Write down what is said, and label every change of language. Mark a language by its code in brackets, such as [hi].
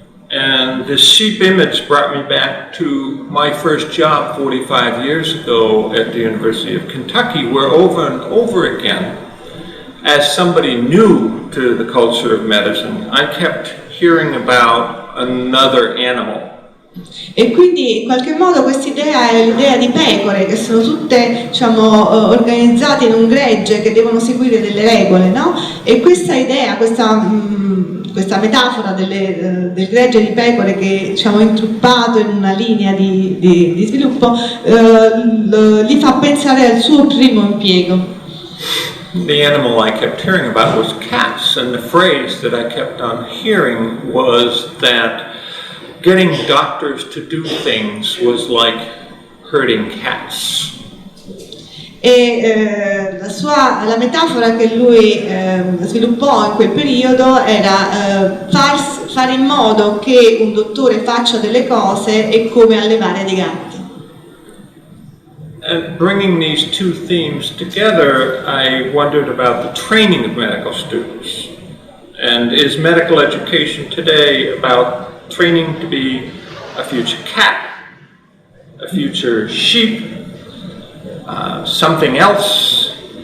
[en] And this sheep image brought me back to my first job 45 years ago at the University of Kentucky, where over and over again, as somebody new to the culture of medicine, I kept hearing about another animal. [it] E quindi in qualche modo questa idea è l'idea di pecore che sono tutte diciamo, organizzate in un gregge che devono seguire delle regole, no? E questa idea, questa metafora del gregge di pecore che diciamo, è intruppato in una linea di sviluppo gli fa pensare al suo primo impiego. [en] The animal I kept hearing about was cats, and the phrase that I kept on hearing was that getting doctors to do things was like herding cats. [it] E la metafora che lui sviluppò in quel periodo era fare in modo che un dottore faccia delle cose è come allevare dei gatti. [en] And bringing these two themes together, I wondered about the training of medical students. And is medical education today about training to be a future cat, a future sheep, something else?